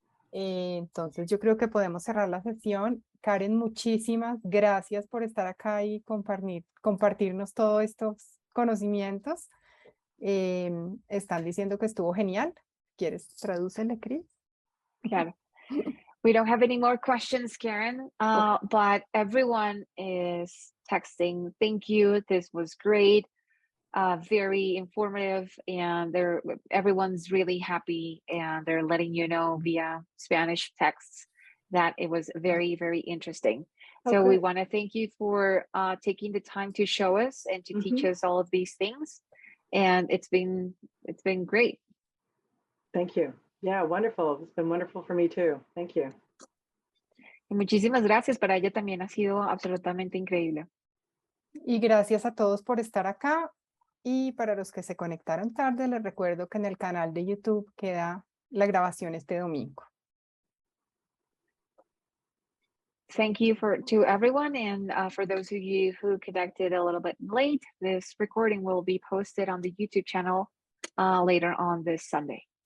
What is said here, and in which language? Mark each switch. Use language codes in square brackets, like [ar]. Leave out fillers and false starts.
[es] Entonces yo creo que podemos cerrar la sesión. Karen, muchísimas gracias por estar acá y compartirnos todos estos conocimientos. Están diciendo que estuvo genial. ¿Quieres traducirle, Cris? Claro. [en] We don't have any more questions, Karen, but everyone is texting. Thank you. This was great. Very informative, and everyone's really happy, and they're letting you know via Spanish texts that it was very, very interesting. So we want to thank you for taking the time to show us and to teach us all of these things. And it's been great. Thank you. Yeah, wonderful. It's been wonderful for me too. Thank you. [es] Y muchísimas gracias, para ella también ha sido absolutamente increíble. Y gracias a todos por estar acá. Y para los que se conectaron tarde, les recuerdo que en el canal de YouTube queda la grabación este domingo. [en] Thank you to everyone, and for those of you who connected a little bit late, this recording will be posted on the YouTube channel later on this Sunday.